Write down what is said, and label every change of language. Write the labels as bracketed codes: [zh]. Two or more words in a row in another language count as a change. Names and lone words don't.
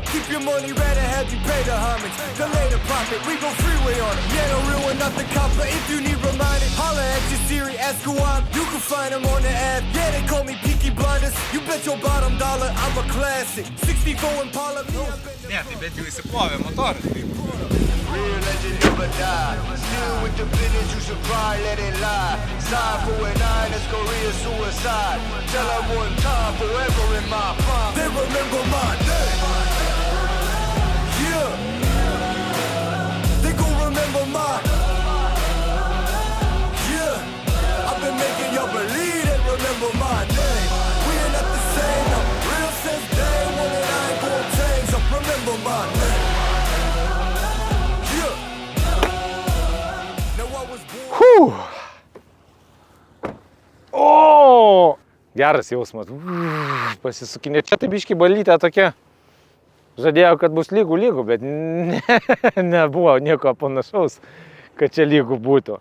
[en] Keep your money ready, have you pay the homage. Delay the profit, we go freeway on it. Yeah, no real one, not the copper. If you need reminded, holla at your Siri, ask who I'm. You can find them on the app. Yeah, they call me Peaky Blinders. You bet your bottom dollar, I'm a classic. 64 Impala, me, I've been the... [lt] Ne, tai bet jau įsiplovė motoras. [en] Real legend never die. Still with the business, you should cry, let it lie. Side 4-9, that's Korea suicide. Tell them one time, forever in my prime. They remember my name. Yeah. They gon' remember my. Yeah. I've been making y'all believe they remember my name. We ain't not the same. I'm real since day one and I ain't gon' change. So remember my name. [lt] O, geras jausmas. Pasisukinė. Čia tai biški balytė tokia. Žadėjau, kad bus lygų, bet nebuvo nieko panašaus, kad čia lygų būtų.